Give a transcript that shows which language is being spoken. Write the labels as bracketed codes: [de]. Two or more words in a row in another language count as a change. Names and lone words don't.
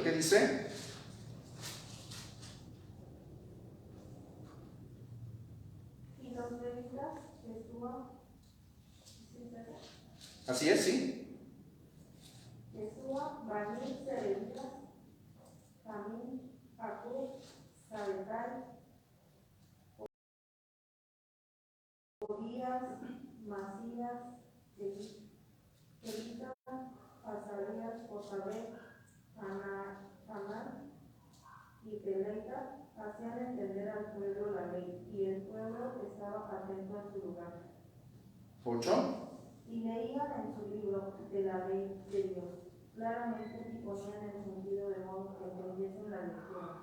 [es] ¿Qué dice? Y los levitas Jesúa, Así es, sí. Jesúa, Bani, Serebias, Jamín, Acub, Sabetai, Obías, Masías, Elita, Azarías, Josabet, Hanan y Peleita hacían entender al pueblo la ley, y el pueblo estaba atento en su lugar. 8. Y leían en su libro de la ley de Dios, claramente y ponían el sentido de modo que entendiesen la lectura.